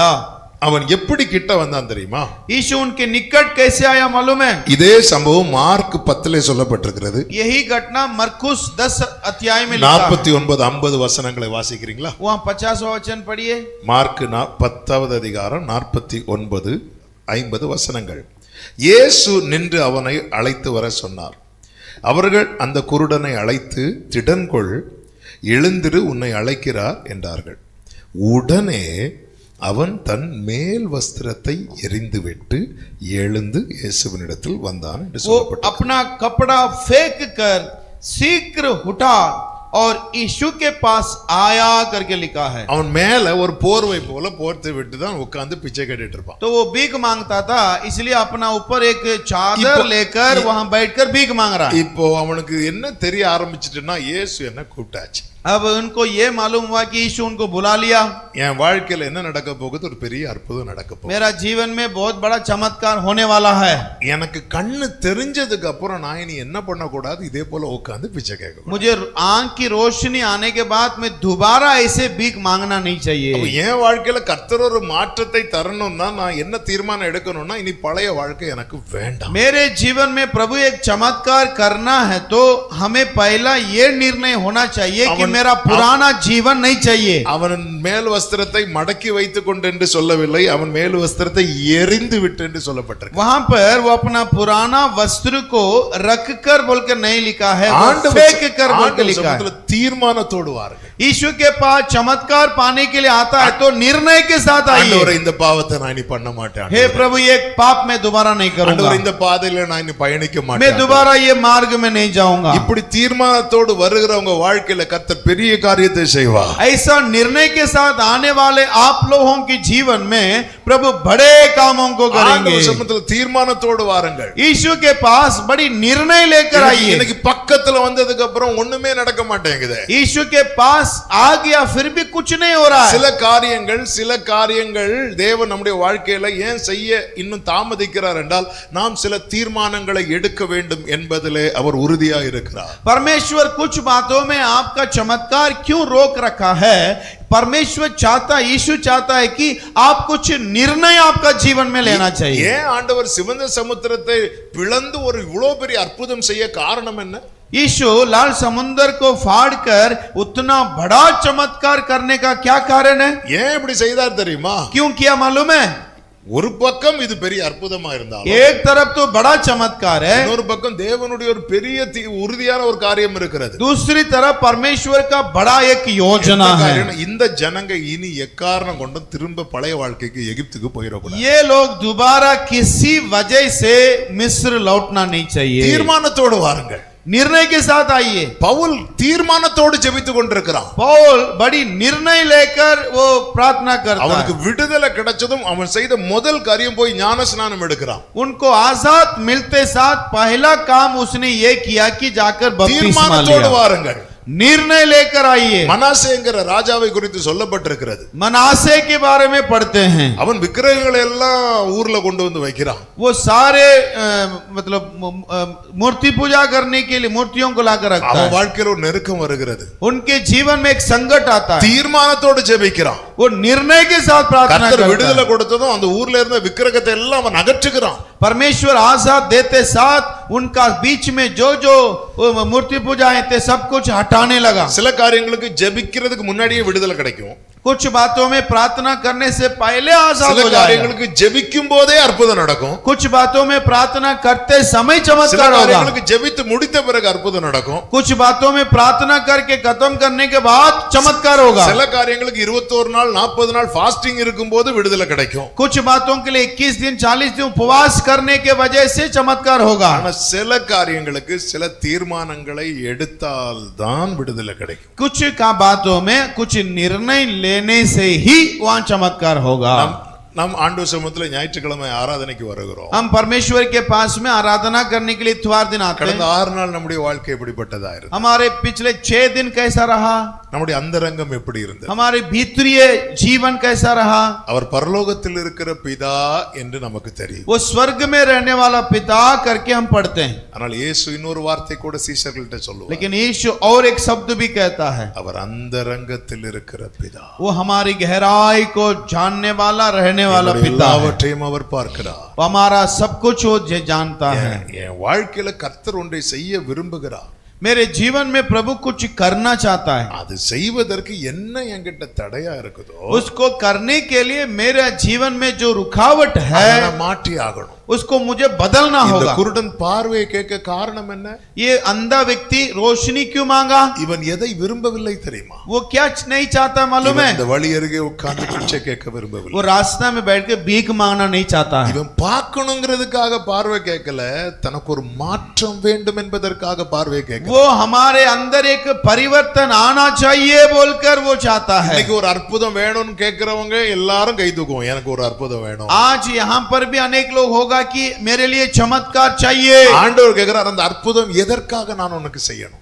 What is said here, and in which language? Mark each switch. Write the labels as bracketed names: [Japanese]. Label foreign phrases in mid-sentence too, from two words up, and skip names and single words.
[Tamil] அவன் எப்படி கிட்ட வந்தான் தெரியுமா? [Hindi] यीशु उनके निकट कैसे आया मालूम है? [Tamil] இதே சம்பவம் மார்க் 10 சொல்லப்பட்டிருக்கிறது. [Hindi] यही घटना मरकुस 10 अध्याय में लिखा है. [Tamil] 49-50 வசனங்களை வாசிக்கிறீங்களா? [Hindi] वहां 50वां वचन पढ़िए. [Tamil] மார்க் 10வது அதிகாரம் 49-50 வசனங்கள். இயேசு நின்று அவனை அழைத்து வர சொன்னார். அவர்கள் அந்த குருடனை அழைத்து, திடன்கொள், எழுந்திரு, உன்னை அழைக்கிறார் என்றார்கள். உடனே அவன் தன் மேல் வஸ்திரத்தை எறிந்துவிட்டு எழுந்து இயேசுவினிடத்தில் வந்தான் என்று சொல்லப்பட்டது. [Hindi] अपना कपड़ा फेंक कर शीघ्र उठा और यीशु के पास आया करके लिखा है. [Tamil] அவன் மேல ஒரு போர்வை போல போர்த்து விட்டு தான் உட்கார்ந்து பிச்சை கேட்டுட்டு இருப்பான். [Hindi] तो वो भीख मांगता था, इसलिए अपना ऊपर एक चादर लेकर वहां बैठकर भीख मांग रहा है. [Tamil] இப்போ அவனுக்கு என்ன தெரிய ஆரம்பிச்சிட்டுன்னா, இயேசு என்ன கூப்பிட்டாச்சு. [Hindi] अब उनको ये मालूम हुआ कि यीशु उनको बुला लिया. [Tamil] என் வாழ்க்கையில என்ன நடக்க போகுது? ஒரு பெரிய அற்புதம் நடக்க போகுது. [Hindi] मेरा जीवन में बहुत बड़ा चमत्कार होने वाला है. [Tamil] எனக்கு கண்ணு தெரிஞ்சதுக்கு அப்புறம் நான் இனி என்ன பண்ண கூடாது? இதே போல உட்கார்ந்து பிச்சை கேட்க. [Hindi] मुझे आंख की रोशनी आने के बाद में दोबारा ऐसे भीख मांगना नहीं चाहिए. [Tamil] என் வாழ்க்கையில கர்த்தர் ஒரு மாற்றத்தை தரணும்னா நான் என்ன தீர்மானம் எடுக்கணும்னா, இனி பழைய வாழ்க்கை எனக்கு வேண்டாம். [Hindi] मेरे जीवन में प्रभु एक चमत्कार करना है तो हमें पहला ये निर्णय होना चाहिए कि मेरा पुराना जीवन नहीं चाहिए. [Tamil] அவன் மேல் வஸ்திரத்தை மடக்கி வைத்துக் கொண்டு என்று சொல்லவில்லை, அவன் மேல் வஸ்திரத்தை எறிந்து விட்டு என்று சொல்லப்பட்டிருக்கு. [Hindi] वहां पर वो अपना पुराना वस्त्र को रखकर बोलकर नहीं लिखा है, फेंक कर बोलकर लिखा है. [Tamil] தீர்மானத்தோடு வாருங்கள். [Hindi] यीशु के पास चमत्कार पाने के लिए आता है तो निर्णय के साथ आइए. [Tamil] ஆண்டவரே, இந்த பாவத்தை நான் இனி பண்ண மாட்டேன். [Hindi] हे प्रभु, ये पाप मैं दोबारा नहीं करूंगा. [Tamil] ஆண்டவரே, இந்த பாதையில நான் இனி பயணிக்க மாட்டேன். [Hindi] मैं दोबारा ये मार्ग में नहीं जाऊंगा. [Tamil] இப்படி தீர்மானத்தோடு வருகிறவங்க வாழ்க்கையில கர்த்தர் பெரிய காரியத்தை செய்வார். [Hindi] ऐसा निर्णय के साथ आने वाले आप लोगों के जीवन में प्रभु बड़े कामों को करेंगे. [Tamil] சமத்துல தீர்மானத்தோடு வாருங்கள். [Hindi] यीशु के पास बड़ी निर्णय लेकर आइए. [Tamil] இன்னைக்கு பக்கத்துல வந்ததுக்கு அப்புறம் ஒண்ணுமே நடக்க மாட்டேங்குது. [Hindi] यीशु के पास आ गया फिर भी कुछ नहीं हो रहा है. [Tamil] சில காரியங்கள் தேவன் நம்முடைய வாழ்க்கையில ஏன் செய்ய இன்னும் தாமதிக்கிறார் என்றால், நாம் சில தீர்மானங்களை எடுக்க வேண்டும் என்பதிலே அவர் உறுதியாக இருக்கிறார். [Hindi] परमेश्वर कुछ बातों में आपका चमत्कार क्यों रोक रखा है? परमेश्वर चाहता, यीशु चाहता है कि आप कुछ निर्णय आपका जीवन में लेना चाहिए। [Tamil] ஏன் ஆண்டவர் சிவந்த சமுத்திரத்தை பிளந்து ஒரு இவ்வளவு பெரிய அற்புதம் செய்ய காரணம் என்ன? [Hindi] यीशु लाल समुद्र को फाड़कर उतना बड़ा चमत्कार करने का क्या कारण है? [Tamil] ஏன் இப்படி செய்தார் தெரியுமா? [Hindi] क्यों किया मालूम है? [Tamil] ஒரு பக்கம் இது பெரிய அற்புதமா இருந்தாலும் [Hindi] एक तरफ तो बड़ा चमत्कार है, [Tamil] இன்னொரு பக்கம் தேவனுடைய ஒரு பெரிய உறுதியான ஒரு காரியம் இருக்கிறது. [Hindi] दूसरी तरफ परमेश्वर का बड़ा एक योजना है। [Tamil] இந்த ஜனங்க இனி எக்காரணம் கொண்டு திரும்ப பழைய வாழ்க்கைக்கு எகிப்துக்கு போயிடக்கூடாது. [Hindi] ये लोग दोबारा किसी वजह से मिस्र लौटना नहीं चाहिए। [Tamil] தீர்மானத்தோடு வாருங்கள், [Hindi] निर्णय के साथ आइए। [Tamil] பவுல் தீர்மானத்தோடு ஜெபித்துக் கொண்டிருக்கிறான். [Hindi] पौल बड़ी निर्णय लेकर वो प्रार्थना करता [Tamil] அவனுக்கு [Hindi] है। [Tamil] விடுதலை கிடைச்சதும் அவன் செய்த முதல் காரியம் போய் ஞான ஸ்நானம் எடுக்கிறான். [Hindi] उनको आजाद मिलते साथ पहला काम उसने ये किया कि जाकर बपतिस्मा [Tamil] தீர்மானத்தோடு [Hindi] लिया। [Tamil] வாருங்கள். [Hindi] निर्णय लेकर आइए। [Tamil] மனாசேங்கிற ராஜாவை குறித்து சொல்லப்பட்டிருக்கிறது. [Hindi] मनासे के बारे में पढ़ते हैं। [Tamil] அவன் விக்கிரகங்களை எல்லாம் ஊர்ல கொண்டு வந்து வைக்கிறான். [Hindi] वो सारे मतलब मूर्ति पूजा करने के लिए मूर्तियों को लाकर रखता [Tamil] அவன் [Hindi] है। [Tamil] வாழ்க்கையில ஒரு நெருக்கம் வருகிறது. [Hindi] उनके जीवन में एक संकट आता है, [Tamil] தீர்மானத்தோடு ஜெபிக்கிறான். [Hindi] वो निर्णय के साथ प्रार्थना [Tamil] கர்த்தர் [Hindi] करता [Tamil] விடுதலை [Hindi] है। [Tamil] கொடுத்ததும் அந்த ஊர்ல இருந்த விக்கிரகத்தை எல்லாம் அவன் அகற்றுகிறான். [Hindi] परमेश्वर आजाद देते साथ उनका बीच में जो जो मूर्ति पूजा है ते सब कुछ हटाने लगा। [Tamil] சில காரியங்களுக்கு ஜெபிக்கிறதுக்கு முன்னாடியே விடுதலை கிடைக்கும். [Hindi] कुछ बातों में प्रार्थना करने से पहले आजाद [Tamil] சில [Hindi] हो जाएगा। [Tamil] காரியங்களுக்கு ஜெபிக்கும் போதே அற்புதம் நடக்கும். [Hindi] कुछ बातों में प्रार्थना करते समय [Tamil] சில [Hindi] चमत्कार होगा। [Tamil] காரியங்களுக்கு ஜெபித்து முடித்த பிறகு அற்புதம் நடக்கும். [Hindi] कुछ बातों में प्रार्थना करके खत्म करने के बाद चमत्कार होगा। [Tamil] சில காரியங்களுக்கு 21 நாள் 40 நாள் ஃபாஸ்டிங் இருக்கும்போது விடுதலை கிடைக்கும். [Hindi] कुछ बातों के लिए 21 दिन 40 दिन उपवास करने के वजह से चमत्कार होगा। [Tamil] ஆனா சில காரியங்களுக்கு சில தீர்மானங்களை எடுத்தால் தான் விடுதலை கிடைக்கும். [Hindi] कुछ का बातों में कुछ निर्णय लेने से ही वहां चमत्कार होगा। [Tamil] நாம் ஆண்டவர் சமூகத்துல ஞாயிற்றுக்கிழமை ஆராதனைக்கு வருகிறோம். [Hindi] हम परमेश्वर के पास में आराधना करने के लिए इतवार दिन आते [Tamil] கடந்த [Hindi] हैं। [Tamil] 6 நாள் நம்முடைய வாழ்க்கை எப்படிப்பட்டதா இருந்தது? [Hindi] हमारे पिछले 6 दिन कैसा रहा? [Tamil] நம்முடைய அந்தரங்கம் எப்படி இருந்தது? [Hindi] हमारे भीतरीय जीवन कैसा रहा? [Tamil] அவர் பரலோகத்தில் இருக்கிற பிதா என்று நமக்கு தெரியும். [Hindi] वो स्वर्ग में रहने वाला पिता करके हम पढ़ते हैं। [Tamil] ஆனால் இயேசு இன்னொரு வார்த்தை கூட சீஷர்கள்ட்ட சொல்லுவார். [Hindi] लेकिन यीशु और एक शब्द भी कहता है, [Tamil] அவர் அந்தரங்கத்தில் இருக்கிற பிதா. [Hindi] वो हमारी गहराई को जानने वाला रहने वाला पिता है। [Tamil] எல்லாவற்றையும் அவர் பார்க்கிறார். [Hindi] वो हमारा सब कुछ वो जानता है। [Tamil] என் வாழ்க்கையில கர்த்தர் ஒன்றை செய்ய விரும்புகிறார். [Hindi] मेरे जीवन में प्रभु कुछ करना चाहता है। [Tamil] அது செய்வதற்கு என்ன என்கிட்ட தடையா இருக்குதோ [Hindi] उसको करने के लिए मेरे जीवन में जो रुकावट [Tamil] அதை [Hindi] है [Tamil] நான் மாற்றி ஆகணும். [Hindi] उसको मुझे बदलना [Tamil] இந்த [Hindi] होगा। [Tamil] குருடன் பார்வையை கேட்க காரணம் என்ன? [Hindi] ये अंधा व्यक्ति रोशनी क्यों मांगा? [Tamil] இவன் எதை விரும்பவில்லை தெரியுமா? [Hindi] वो क्या नहीं चाहता मालूम [Tamil] இவன் [Hindi] है? [Tamil] இந்த வழி அருகே உட்கார்ந்து பிச்சை கேட்க விரும்பவில்லை. [Hindi] वो रास्ता में बैठ के भीख मांगना नहीं चाहता है। [Tamil] இவன் பார்க்கணுங்கிறதுக்காக பார்வை கேட்கல, தனக்கு ஒரு மாற்றம் வேண்டும் என்பதற்காக பார்வை கேட்கல. [Hindi] वो हमारे अंदर एक परिवर्तन आना चाहिए बोलकर वो चाहता है। [Tamil] இன்னைக்கு ஒரு அற்புதம் வேணும்னு கேட்கிறவங்க எல்லாரும் கை தூக்குவோம், எனக்கு ஒரு அற்புதம் வேணும். [Hindi] आज यहाँ पर भी अनेक लोग होगा कि मेरे लिए चमत्कार चाहिए। [Tamil] ஆண்டவர் கேட்கிறார், அந்த அற்புதம் எதற்காக நான் உனக்கு செய்யணும்?